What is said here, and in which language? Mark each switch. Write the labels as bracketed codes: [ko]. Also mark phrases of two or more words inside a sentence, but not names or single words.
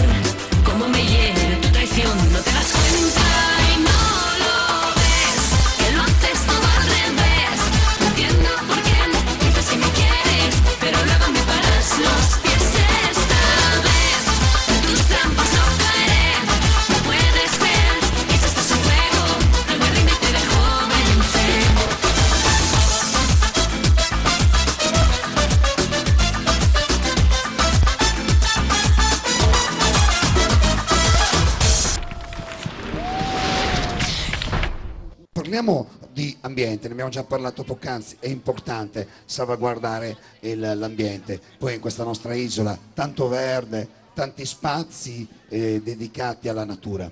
[es] Cómo me hiere tu traición, no te das cuenta y no lo ves, que lo haces todo al revés. No entiendo por qué que me quieres, pero luego me paras los pies esta vez. En tus trampas no caeré, no puedes ver que si estás en juego, luego el ritmo te dejo vencer. [it] Parliamo di ambiente, ne abbiamo già parlato poc'anzi, è importante salvaguardare l'ambiente, poi in questa nostra isola tanto verde, tanti spazi dedicati alla natura.